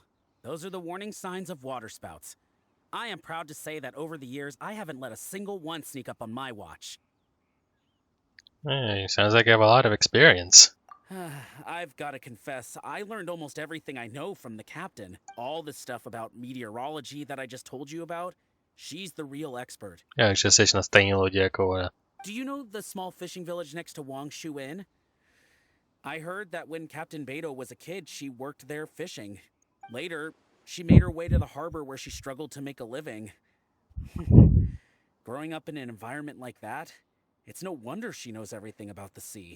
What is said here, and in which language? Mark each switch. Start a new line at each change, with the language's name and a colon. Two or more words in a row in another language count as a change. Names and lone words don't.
English: Those are the warning signs of waterspouts. I am proud to say that over the years, I haven't let a single one sneak up on my watch. Hey, sounds like you have a lot of experience. I've got to confess, I learned almost everything I know from the captain. All the stuff about meteorology that I just told you about, she's the real expert.
Czech: Já, že jsi na stejné lodi jako ona.
English: Do you know the small fishing village next to Wangshu Inn? I heard that when Captain Beidou was a kid, she worked there fishing. Later, she made her way to the harbor where she struggled to make a living. Growing up in an environment like that, it's no wonder she knows everything about the sea.